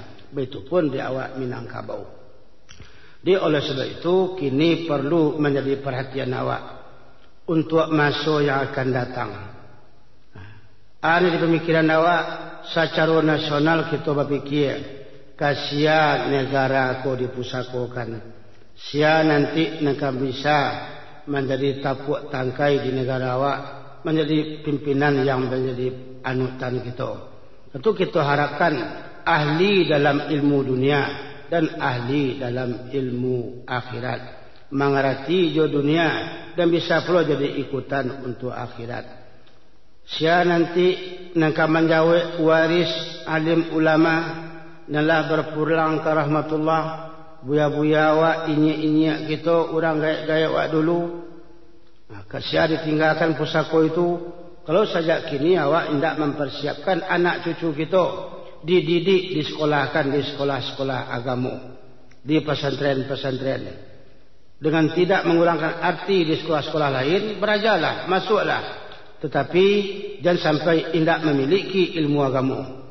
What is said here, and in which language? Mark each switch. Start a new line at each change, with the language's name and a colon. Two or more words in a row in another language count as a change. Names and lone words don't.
Indonesian: Begitupun di awak Minangkabau. Oleh sebab itu kini perlu menjadi perhatian awak untuk masa yang akan datang. Ini di pemikiran awak secara nasional kita berfikir, kasihan negara aku dipusakokan. Sia nanti nak bisa menjadi tapuk tangkai di negara awak, menjadi pimpinan yang menjadi anutan kita. Tentu kita harapkan ahli dalam ilmu dunia dan ahli dalam ilmu akhirat, mengerti jo dunia dan bisa pula jadi ikutan untuk akhirat. Sia nanti nak menjawab waris alim ulama nalah berpulang ke rahmatullah. Buya-buya awak, inyak-inyak kita, orang gaya-gaya awak dulu. Sia ditinggalkan pusako itu. Kalau saja kini awak tidak mempersiapkan anak cucu kita, dididik, disekolahkan di sekolah-sekolah agama, di pesantren-pesantren, dengan tidak mengurangkan arti di sekolah-sekolah lain, berajalah, masuklah. Tetapi jangan sampai tidak memiliki ilmu agama.